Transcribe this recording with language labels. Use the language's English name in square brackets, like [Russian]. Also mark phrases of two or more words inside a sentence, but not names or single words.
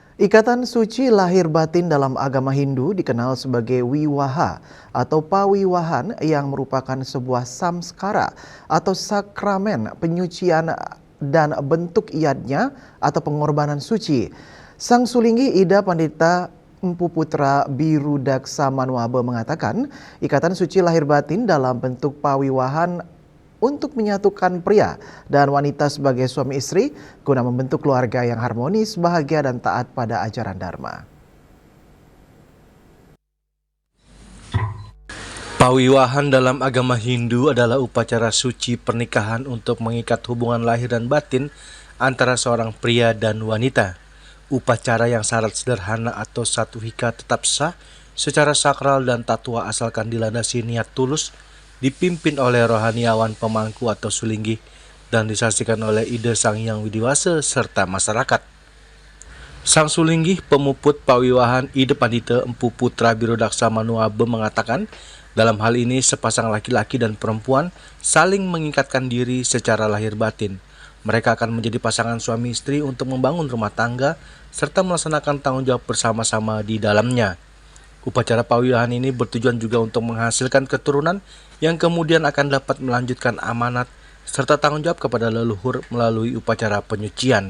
[Indonesian] Ikatan suci lahir batin dalam agama Hindu dikenal sebagai wiwaha atau pawiwahan yang merupakan sebuah samskara atau sakramen penyucian dan bentuk iadnya atau pengorbanan suci. Sang Sulinggi Ida Pandita Empu Putra Birudaksa Manuabe mengatakan, ikatan suci lahir batin dalam bentuk pawiwahan untuk menyatukan pria dan wanita sebagai suami istri guna membentuk keluarga yang harmonis, bahagia, dan taat pada ajaran Dharma. Pawiwahan dalam agama Hindu adalah upacara suci pernikahan untuk mengikat hubungan lahir dan batin antara seorang pria dan wanita. Upacara yang syarat sederhana atau satu hika tetap sah secara sakral dan tatua asalkan dilandasi niat tulus, dipimpin oleh rohaniawan pemangku atau sulinggi, dan disaksikan oleh ide Sang Hyang Widiwasa serta masyarakat. Sang Sulinggi pemuput pawiwahan Ida Pandita Empu Putra Birudaksa Manuabe mengatakan, dalam hal ini sepasang laki-laki dan perempuan saling mengikatkan diri secara lahir batin. Mereka akan menjadi pasangan suami istri untuk membangun rumah tangga serta melaksanakan tanggung jawab bersama-sama di dalamnya. Upacara pawiwahan ini bertujuan juga untuk menghasilkan keturunan yang kemudian akan dapat melanjutkan amanat serta tanggung jawab kepada leluhur melalui upacara penyucian.